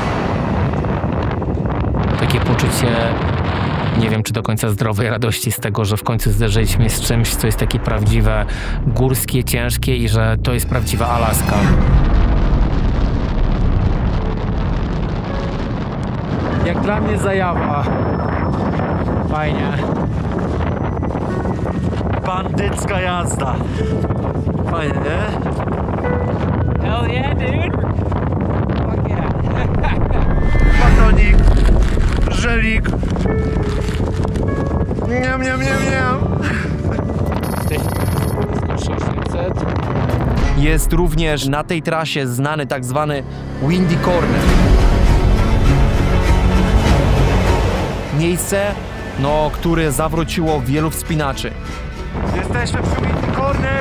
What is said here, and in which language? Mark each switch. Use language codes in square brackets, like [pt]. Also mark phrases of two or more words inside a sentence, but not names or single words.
[pl] Takie poczucie, nie wiem czy do końca zdrowej radości z tego, że w końcu zderzyliśmy z czymś, co jest takie prawdziwe, górskie, ciężkie i że to jest prawdziwa Alaska. Jak dla mnie zajawa. Fajnie. Bandycka jazda. Fajnie, nie? [en] Hell yeah, dude. Fuck yeah. [pl] Batonik, żelik. Niam, niam, niam, niam. Jest również na tej trasie znany tak zwany Windy Corner. Miejsce, no, które zawróciło wielu wspinaczy. Jesteśmy przy Windy Corner.